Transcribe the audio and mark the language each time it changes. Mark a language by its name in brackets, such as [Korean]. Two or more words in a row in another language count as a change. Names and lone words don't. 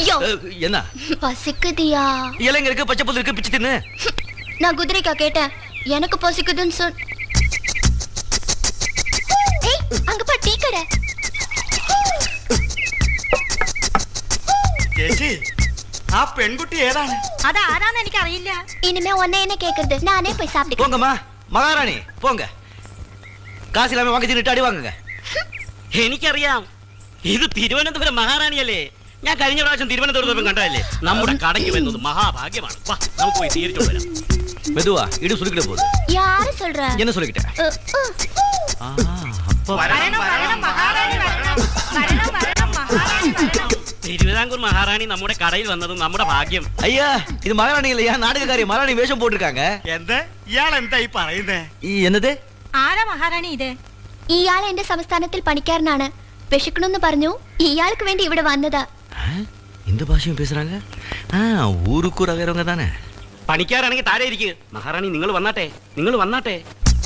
[Tamil] என்ன பசிக்குதியா? இலைங்களுக்கு பச்சை புல்லு இருக்கு, பிச்சு தின்னு. நான் குதிரைக்கா கேட்டேன், எனக்கு பசிக்குதுன்னு சொல். ஏய், அங்க பா டீ கடை. [Malayalam] ചേച്ചി, ആ പെൺകുട്ടി ഏതാണ്? അതാരാന്ന് എനിക്ക് അറിയില്ല. [Tamil] இனிமே உன்னை என்ன கேக்குறது, நானே போய் சாப்பிட்டு. போங்கம்மா, மகாராணி போங்க. காசு இல்லாம வாங்கி தின்னுட்டு அடி வாங்குங்க. [Malayalam] എനിക്കറിയാം, ഇത് തിരുവനന്തപുരം മഹാറാണിയല്ലേ. ഞാൻ കഴിഞ്ഞ പ്രാവശ്യം തിരുവനന്തപുരത്ത് കണ്ടതല്ലേ. നമ്മുടെ കടയ്ക്ക് വരുന്നത് മഹാഭാഗ്യമാണ്. വാ, നമുക്ക് പോയി സ്വീകരിച്ചോണ്ട് വരാം. [Tamil] மெதுவா, இடு சுருக்கிட போகுது. யாரு சொல்ற? என்ன சொல்லிக்கிட்டேன்? [Malayalam] വരണം, വരണം, മഹാറാണി വരണം. വരണം, വരണം, മഹാറാണി വരണം. തിരുവിതാംകൂർ മഹാറാണി നമ്മുടെ കടയിൽ വന്നത് നമ്മുടെ ഭാഗ്യം. [Tamil] ஐயா, இது மகாராணி இல்லையா, நாடகக்காரி. மகாராணி வேஷம் போட்டிருக்காங்க. [Malayalam] എന്ത് ഇയാൾ എന്താ ഈ പറയുന്നേ? [Tamil] என்னது? [Malayalam] ആരാ മഹാറാണി ഇത്? ഇയാൾ എന്റെ സംസ്ഥാനത്തിൽ പണിക്കാരനാണ്. വിശക്കണമെന്ന് പറഞ്ഞു, ഇയാൾക്ക് വേണ്ടി ഇവിടെ വന്നതാ. [Tamil] இந்த பாஷையும் பேசுறாங்க. ஊருக்கு வேறவங்க தானே. [Malayalam] പണിക്കാരാണെങ്കിൽ താഴെ ഇരിക്കുക. മഹാറാണി നിങ്ങൾ വന്നാട്ടെ, നിങ്ങൾ വന്നാട്ടെ.